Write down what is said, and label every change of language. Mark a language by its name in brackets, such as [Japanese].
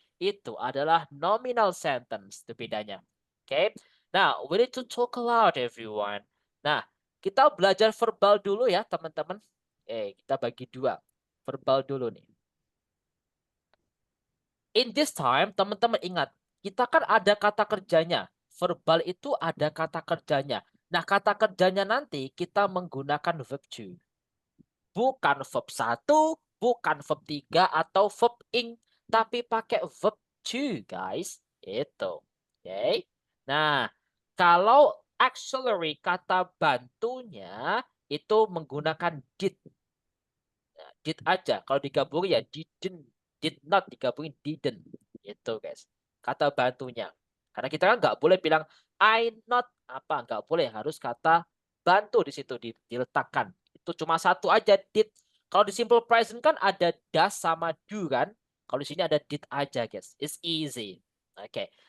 [Indonesian] Itu adalah nominal sentence, itu bedanya. Oke. [English] Now, we need to talk a lot, everyone. [Indonesian] Nah, kita belajar verbal dulu ya, teman-teman. Kita bagi dua. Verbal dulu nih. [English] In this time, [Indonesian] teman-teman ingat, kita kan ada kata kerjanya. Verbal itu ada kata kerjanya. Nah, kata kerjanya nanti kita menggunakan verb to. Bukan verb 1, bukan verb 3, atau verb ing. Tapi pakai verb to, guys. Itu. Oke. Nah, kalau auxiliary kata bantunya itu menggunakan did. Did aja. Kalau digabungin ya didn't. Did not digabungin didn't. Itu guys. Kata bantunya. Karena kita kan nggak boleh bilang I not apa. Nggak boleh. Harus kata bantu di situ diletakkan. Itu cuma satu aja did. Kalau di simple present kan ada does sama do kan. Kalau di sini ada did aja guys. [English] It's easy. [Indonesian] Oke.